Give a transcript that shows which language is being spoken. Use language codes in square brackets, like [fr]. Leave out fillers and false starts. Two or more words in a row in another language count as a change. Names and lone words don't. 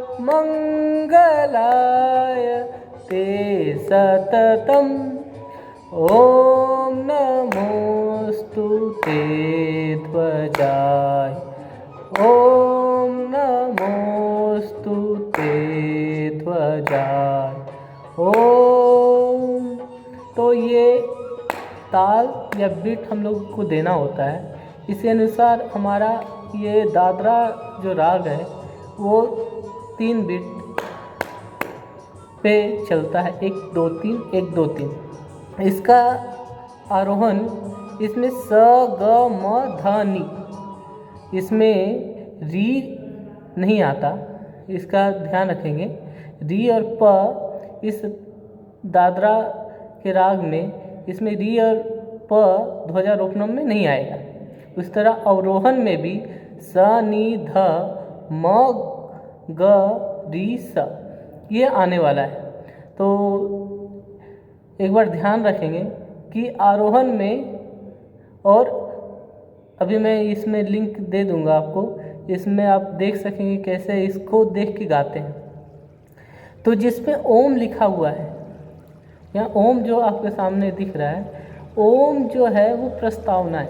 [sa] मंगलाय ते सततम, ओम नमोस्तु ते ध्वजाय, ओम नमोस्तु ते ध्वजाय, ओम। [hi] तो ये ताल या बीट हम लोग को देना होता है। इसी अनुसार हमारा ये दादरा जो राग है वो 3 बीट पे चलता है, 1 2 3 1 2 3। इसका आरोहण इसमें स ग म ध नि, इसमें री नहीं आता, इसका ध्यान रखेंगे। री और प इस दादरा के राग में, इसमें री और प ध्वजारोपणम में नहीं आएगा। उस तरह अवरोहण में भी स नि ध म ग री स ये आने वाला है। तो एक बार ध्यान रखेंगे कि आरोहण में, और अभी मैं इसमें लिंक दे दूंगा आपको, इसमें आप देख सकेंगे कैसे इसको देख के गाते हैं। तो जिसमें ओम लिखा हुआ है, यहाँ ओम जो आपके सामने दिख रहा है, ओम जो है वो प्रस्तावना है।